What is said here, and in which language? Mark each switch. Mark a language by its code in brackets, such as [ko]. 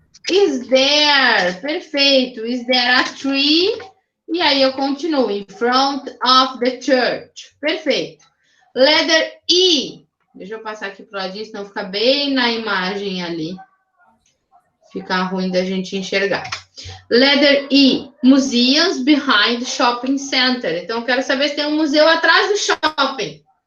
[en] Is there. [pt] Perfeito. [en] Is there a tree? [pt] E aí eu continuo. [en] In front of the church. [pt] Perfeito. [en] Letter E. [pt] Deixa eu passar aqui pro ladinho, senão fica bem na imagem ali. Fica ruim da gente enxergar. [en] Letter E. Museums behind shopping center. [pt] Então, eu quero saber se tem um museu atrás do shopping.